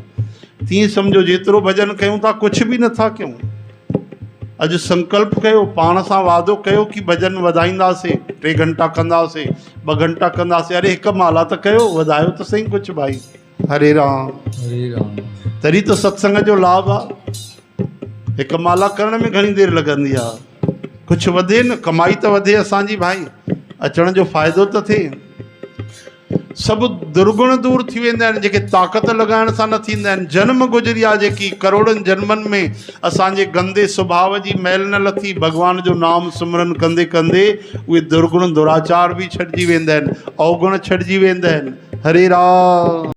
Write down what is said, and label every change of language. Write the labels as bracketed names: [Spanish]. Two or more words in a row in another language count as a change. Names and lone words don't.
[Sindhi] तीअं सम्झो जेतिरो भॼन कयूं था कुझु बि नथा कयूं। अॼु संकल्प कयो, पाण सां वादो कयो कि भॼन वधाईंदासीं, 3 घंटा कंदासीं, 2 घंटा कंदासीं। अरे हिकु माला त कयो, वधायो त सही कुझु भाई। [Sanskrit] हरे राम हरे राम। [Sindhi] तरी तो सत्संग जो लाभ आहे। हिकु माला करण में घणी देर लगंदी आहे, कुछ वधे न, कमाई तो वधे असांजी भाई, अचण जो फ़ाइदो तो थिए। सब दुर्गुण दूर थी वेंदा आहिनि जेके ताक़त लगाइण सां न थींदा आहिनि। जन्म गुज़री आहे जेकी करोड़नि जन्मनि में असांजे गंदे स्वभाव जी मैल न लथी, भगवान जो नाम सिमरन कंदे कंदे उहे दुर्गुण दुराचार भी छॾिजी वेंदा आहिनि, अवगुण छॾिजी वेंदा आहिनि। [Sanskrit] हरे राम।